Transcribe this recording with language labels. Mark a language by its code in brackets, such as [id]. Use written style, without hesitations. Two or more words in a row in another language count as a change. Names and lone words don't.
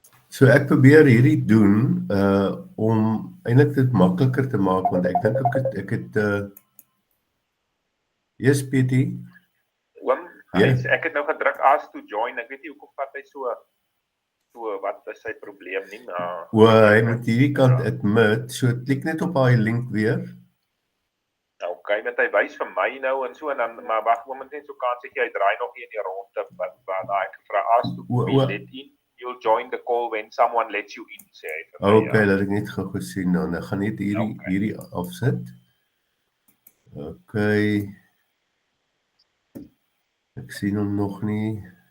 [af] So ek probeer hierdie doen om eintlik dit makliker te maak, want ek dink ek het yes, Pietie? Oom, ek het nou gedruk [en] ask to join. [af] Ek weet nie hoekom vat hy so wat is sy probleem nie, maar Hy moet hierdie kant admit, so klik net op daai link weer. Okay, want hy wys vir my nou en so en dan maar wag moment net so kans ek jy draai nog hier in die ronde wat daai gevra [en] ask to be let in. You'll join the call when someone lets you in, [af] sê hy. Okay, laat ek net gou gesien dan. Ek gaan net hierdie afsit. Okay. Ek sien hom nog nie.